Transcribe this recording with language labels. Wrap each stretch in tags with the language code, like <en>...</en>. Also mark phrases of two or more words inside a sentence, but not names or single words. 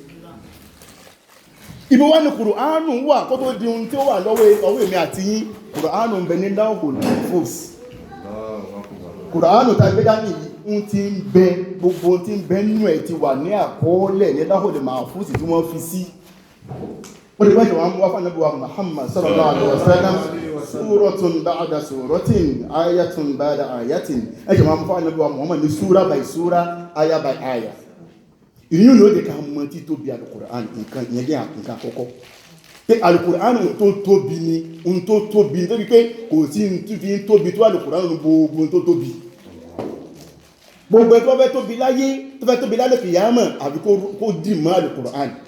<yo>Ibi wá ní Kùránù wà kó tó di ohun tí ó wà lọ́wọ́ èmi àti yín. Kùránù ń bẹ ní Lawhul Mahfuz. Kùránù tá a gbé dání yìí ń ti ń bẹ gbogbo ohun tí ń bẹ nínú ẹ̀ ti wà ní àkọọ́lẹ̀ ní Lawhul Mahfuz tí wọ́n fi sí. Wọ́n ti báyìí wọ́n wá fún Ànábì wa Muhammad</yo> <ar>صلى الله عليه وسلم سورة بعد سورة آية بعد آية.</ar> <yo>Ẹjọ̀ máa mú fún Ànábì wa Muhammad ní súra by súra aya by aya. Ìyún ló dé ká mọ́ tí tóbi Al-Qur'an nǹkan ìyẹn jẹ́ nǹkan àkọ́kọ́. Pé Al-Qur'an tó tóbi ni ohun tó tóbi ní tóbi pé kò sí fi ń tóbi tó Al-Qur'an ní gbogbo ohun tó tóbi. Gbogbo ẹ̀ tó fẹ́ tóbi láyé tó fẹ́ tóbi lálẹ́ kìyàmọ̀ àbí kó dì mọ́ Al-Qur'an.</yo>